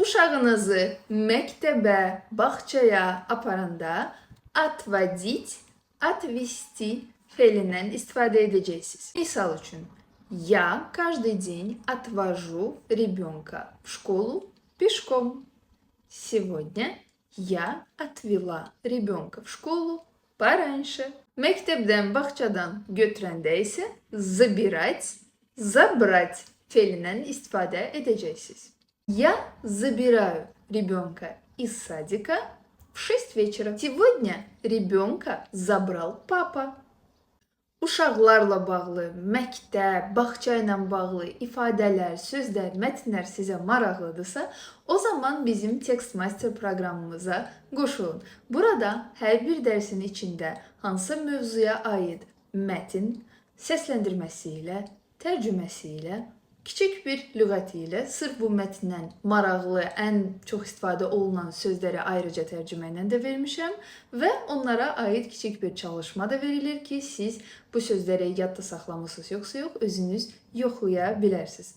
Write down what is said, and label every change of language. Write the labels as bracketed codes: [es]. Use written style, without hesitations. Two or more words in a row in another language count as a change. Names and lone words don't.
[az] Uşağınızı məktəbə, bağçaya aparanda [ru] отводить, отвести [az] fe'lindən istifadə edəcəksiniz. Misal üçün, [ru] я каждый день отвожу ребенка в школу пешком. Сегодня я отвела ребенка в школу пораньше. [az] Məktəbdən, bağçadan götürəndə isə забрать fe'lindən istifadə edəcəksiniz. [ru] Я забираю ребенка из садика в 6 вечера. Сегодня ребенка забрал папа. [az] Uşaqlarla bağlı, məktəb, bağça ilə bağlı ifadələr, sözlər, mətnlər sizə maraqlıdırsa, o zaman bizim Text Master proqramımıza qoşulun. Burada hər bir dərsin içində hansı mövzuya aid mətn, səsləndirməsi ilə, tərcüməsi ilə, kiçik bir lüğəti ilə sırf bu mətndən maraqlı, ən çox istifadə olunan sözləri ayrıca tərcümə ilə də vermişəm və onlara aid kiçik bir çalışma da verilir ki, siz bu sözləri yadda saxlamısınız yoxsa yox, özünüz yoxlaya bilərsiniz.